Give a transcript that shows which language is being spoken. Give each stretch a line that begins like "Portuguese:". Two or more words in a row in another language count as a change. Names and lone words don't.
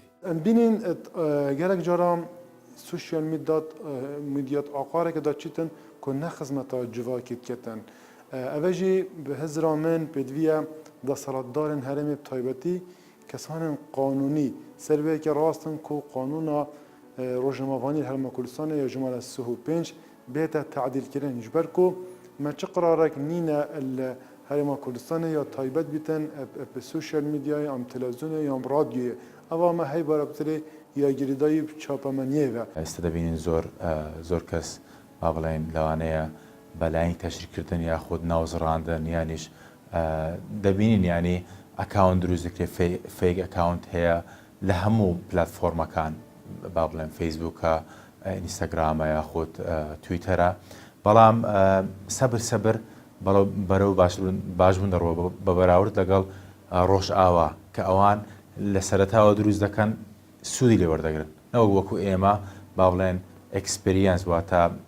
Kurdish: ئەم بینین گەرەک جاران سوشیال میدیات ئاقارێکە داچیتن کە نەخزمەتە جوواکیت کێتن ئەوەژی بە هزرا من پێدویە دەسەڵاتدارن هەرێمی تایبەتی کەسانن قانونی سەربەیەکی ڕاستن و قانونا ڕۆژنامەوانی هەرێما کوردستانە یا ژمارە 35 بێتە تعدیلکردن ji ber ku me çi qirarek nîne li herêma Kurdistanê ya taybet bîtin bi sosyal medyayê yam televizyonê yam radyoyê ewa me hey barabtirê ya girîdayî çapemeniyê ve.
Central Kurdish: ئێستا دەبینین زۆر کەس با بڵێن لەوانەیە بەلایەن تەشریکردن یاخود ناوزڕاندن یانیش دەبینین ینی ئەکاونت دروست دەکرێت
English: fake account
Central Kurdish: هەیە لە هەموو پلەتفۆرمەکان با بڵێن فەیسبووکە ئینستاگرامە یاخود تویتەرە بەڵام سەبر بەرەو باشبوون دەڕۆ بە بەراورد لەگەڵ ڕۆژ ئاوا کە ئەوان لە سەرەتاوە دروست دەکەن سوودی لێ وەردەگرن نەوەک وەکو ئێمە با بڵێن ئەکسپریەنس واتە